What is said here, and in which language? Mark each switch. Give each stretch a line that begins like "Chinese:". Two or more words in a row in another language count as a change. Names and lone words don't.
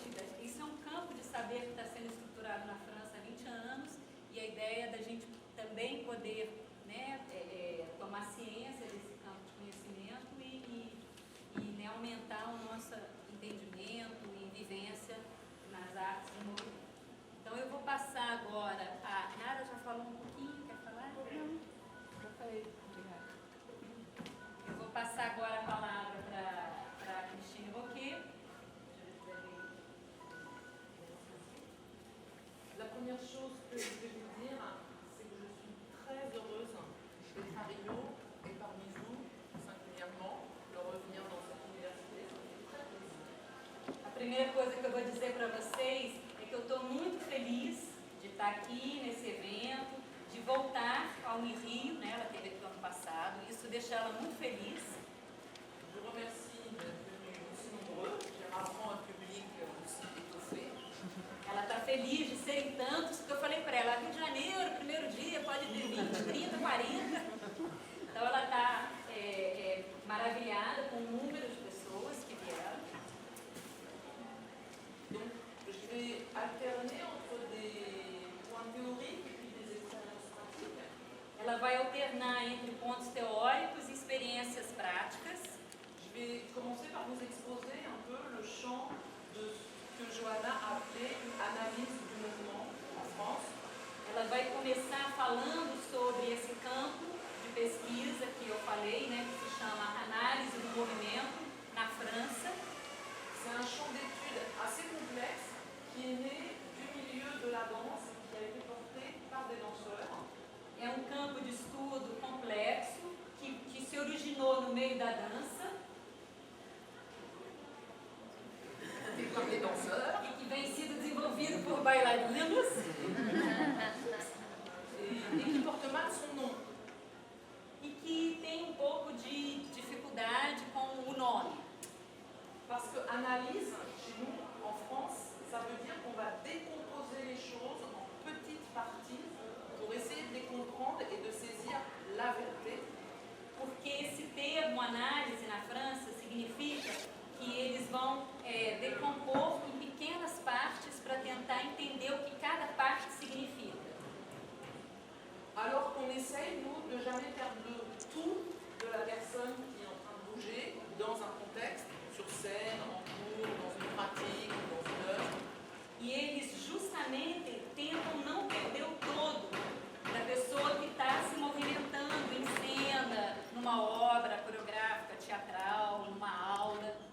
Portuguese: Isso é um campo de saber que está sendo estruturado na França há 20 anos, e a ideia é da gente também poder, né, tomar ciência desse campo de conhecimento e né, aumentar o nosso entendimento e vivência nas artes do movimento. Então eu vou passar agora a... Nara já falou um pouquinho, quer falar? Não, já falei, obrigada. Eu vou passar agora a palavra para a Cristina Roquet.
French: La première chose que je vais vous dire, c'est que je suis très heureuse d'être à Rio et parmi vous, singulièrement, de revenir dans cette université. Ça me fait très plaisir.
Portuguese: A primeira coisa que eu vou dizer para vocês é que eu estou muito feliz de estar aqui nesse evento, de voltar ao Unirio, né? Ela teve aqui no ano passado, isso deixa ela muito feliz.
French: Je vous remercie d'être venus aussi nombreux. J'ai rarement un public aussi étoffé.
Portuguese: Ela está feliz de serem tantos, porque eu falei para ela, Rio de Janeiro, primeiro dia, pode ter 20, 30, 40. Então ela está maravilhada com o número de pessoas que vieram.
French: Donc, je vais alterner entre des points théoriques et puis des expériences pratiques.
Portuguese: Ela vai alternar entre pontos teóricos e experiências práticas.
French: Je vais commencer par vous exposer un peu le champ de ce que Johanna a appelé une analyse du mouvement en France.
Portuguese: Ela vai começar falando sobre esse campo de pesquisa que falei, né, que se chama Análise do Movimento na França.
French: C'est un champ d'études assez complexe qui est né du milieu de la danse, qui a été porté par des danseurs.
Portuguese: É um campo de estudo complexo que se originou no meio da dança
French: Par des danseurs.
Portuguese: e que vem sido desenvolvido por bailarinos
French: Et qui porte mal son nom.
Portuguese: e que tem um pouco de dificuldade com o nome.
French: Parce que analyse, chez nous, en France, ça veut dire qu'on va décomposer les choses en petites parties pour essayer de les comprendre et de saisir la vérité.
Portuguese: Porque esse termo análise na França significa que eles vão decompor em pequenas partes para tentar entender o que cada parte significa.
French: Alors qu'on essaye, nous, de jamais faire le tout de la personne qui est en train de bouger dans un contexte, sur scène, en cours, dans une pratique, dans une œuvre.
Portuguese: E eles justamente tentam não perder o todo da pessoa que está se movimentando em cena, numa obra coreográfica, teatral, numa aula.